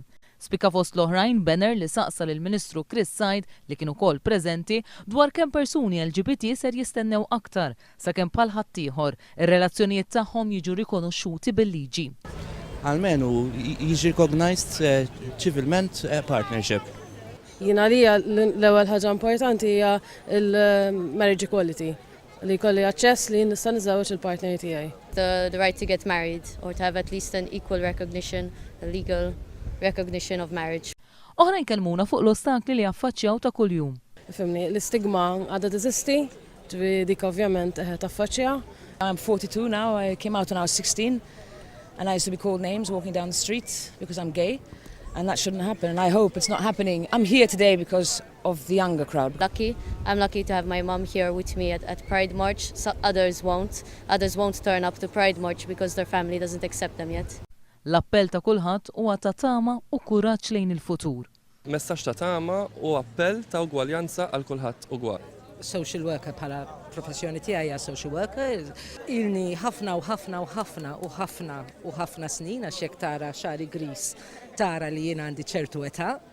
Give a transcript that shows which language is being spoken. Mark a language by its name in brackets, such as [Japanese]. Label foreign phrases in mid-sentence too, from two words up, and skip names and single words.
[Maltese] Spikka fost l-oħrajn banner li saqsa lill-Ministru Chris Said li kienu wkoll preżenti dwar kemm persuni LGBT ser jistennew aktar sakemm bħal ħaddieħor ir-relazzjonijiet tagħhom jiġu rikonoxxuti bil-liġi. Almenu jiġi recognized civilment partnership. Jiena li l-ewwel ħaġa importanti hija il- [English] marriage equality [Maltese] li jkolli aċċess li nista' niżawweġ il-partner tiegħi. [English] The right to get married or to have at least an equal recognition, a legal recognition of marriage. [Maltese] Oħrajn kellmuna fuq l-ostakli li affaċċjaw ta' kuljum. Fimni, l-istigma għadha teżisti, dik ovvjament taffaċċja. [English] I'm 42 now. I came out when I was 16 and I used to be called names walking down the street because I'm gay, and that shouldn't happen, and I hope it's not happening. I'm here today because of the younger crowd. I'm lucky to have my mom here with me at Pride March. So others won't turn up to Pride March because their family doesn't accept them yet. [Maltese] L-appell ta' kulħadd huwa ta' tama u kuraġġ lejn il-futur. Messaġġ ta' tama u appell ta' ugwaljanza għal kulħadd ugwal. [English] Social worker [Maltese] bħala professjoni tiegħi hija [English] social worker. [Maltese] Ilni ħafna u ħafna u ħafna u ħafna u ħafna snin għax jekk tara xari gris tara li jien għandi ċertu età.